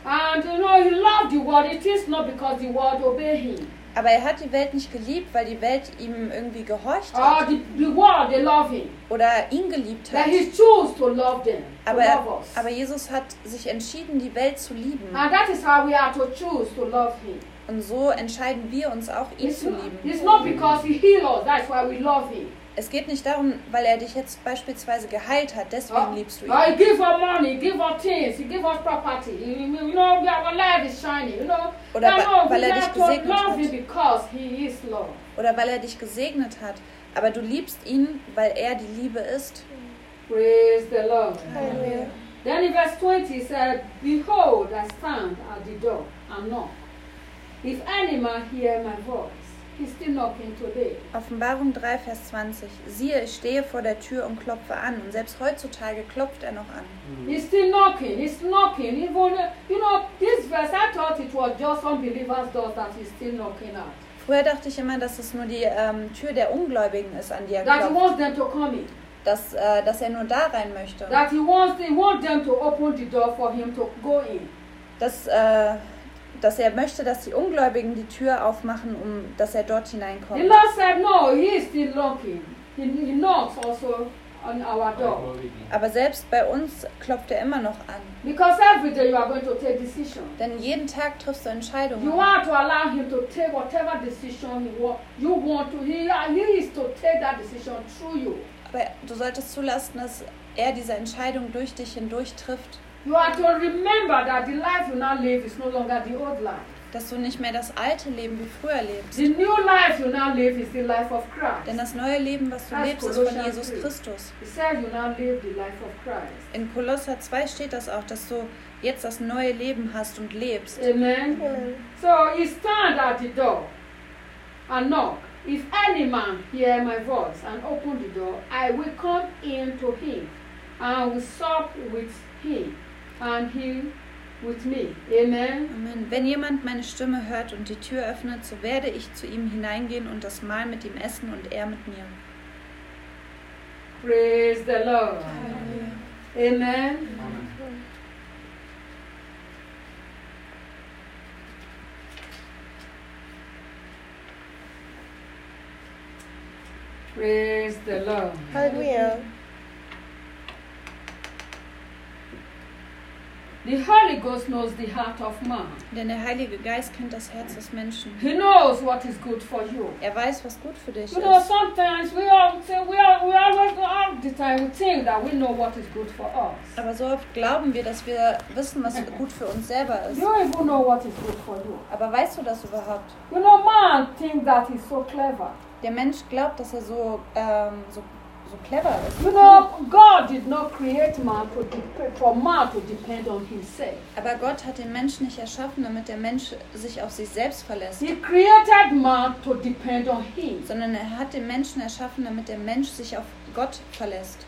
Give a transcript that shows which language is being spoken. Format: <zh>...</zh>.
<en>And you know, he loved the world. It is not because the world obeyed him.</en> <de>Aber er hat die Welt nicht geliebt, weil die Welt ihm irgendwie gehorcht hat.</de> <en>The world, they love him.</en> <de>Oder ihn geliebt hat.</de> <en>He chose to love them.</en> <de>Aber Jesus hat sich entschieden, die Welt zu lieben.</de> <en>And that is how we are to choose to love him.</en> <de>Und so entscheiden wir uns auch, ihn zu lieben.</de> <en>It's not because he healed us, that's why we love him.</en> <de>Es geht nicht darum, weil er dich jetzt beispielsweise geheilt hat, deswegen liebst du ihn.</de> <en>He gives us money, he gives us things, he gives us property. You know, our life is shining, you know.</en> <de>Oder weil er dich gesegnet hat.</de> <en>We love him because he is love.</en> <de>Oder weil er dich gesegnet hat, aber du liebst ihn, weil er die Liebe ist.</de> <en>Praise the Lord. Amen. Then in verse 20 it says, behold, I stand at the door and knock. If any man hear my voice, he's still knocking today.</en> <de>Offenbarung 3, Vers 20. Siehe, ich stehe vor der Tür und klopfe an. Und selbst heutzutage klopft er noch an.</de> <en>He's still knocking, he's knocking. Even, you know, this verse, I thought it was just unbelievers' doors that he's still knocking at.</en> <de>Früher dachte ich immer, dass es nur die Tür der Ungläubigen ist, an die er</de> <en>that</en> <de>klopft.</de> <en>He wants them to come in.</en> <de>Dass er nur da rein möchte.</de> <en>That he wants them to open the door for him to go in.</en> <de>Dass er möchte, dass die Ungläubigen die Tür aufmachen, um dass er dort hineinkommt.</de> <en>The Lord said no, he is still knocking. He knocks also on our door.</en> <de>Aber selbst bei uns klopft er immer noch an.</de> <en>Because every day you are going to take decisions.</en> <de>Denn jeden Tag triffst du Entscheidungen.</de> <en>You are to allow him to take whatever decision you want to. He is to take that decision through you.</en> <de>Aber du solltest zulassen, dass er diese Entscheidung durch dich hindurch trifft.</de> <en>You are to remember that the life you now live is no longer the old life.</en> <de>Dass du nicht mehr das alte Leben wie früher lebst.</de> <en>The new life you now live is the life of Christ.</en> <de>Denn das neue Leben, was du lebst, ist von Jesus Christus.</de> <en>It says you now live the life of Christ.</en> <de>In Kolosser 2 steht das auch, dass du jetzt das neue Leben hast und lebst.</de> <en>Amen. So he stand at the door and knock. If any man hear my voice and open the door, I will come in to him and will sup with him. And he with me. Amen. Amen.</en> <de>Wenn jemand meine Stimme hört und die Tür öffnet, so werde ich zu ihm hineingehen und das Mahl mit ihm essen und er mit mir.</de> <en>Praise the Lord. Amen. Amen. Praise the Lord. Hallelujah. The Holy Ghost knows the heart of man.</en> <de>Denn der Heilige Geist kennt das Herz des Menschen.</de> <en>He knows what is good for you.</en> <de>Er weiß, was gut für dich ist.</de> <en>You know, sometimes we all the time we think that we know what is good for us.</en> <de>Aber so oft glauben wir, dass wir wissen, was gut für uns selber ist.</de> <en>You even know what is good for you.</en> <de>Aber weißt du das überhaupt?</de> <en>You know, man thinks that he's so clever.</en> <de>Der Mensch glaubt, dass er so clever ist.</de> <en>You know, God did not create man for man to depend on himself.</en> <de>Aber Gott hat den Menschen nicht erschaffen, damit der Mensch sich auf sich selbst verlässt.</de> <en>He created man to depend on him.</en> <de>Sondern er hat den Menschen erschaffen, damit der Mensch sich auf Gott verlässt.</de>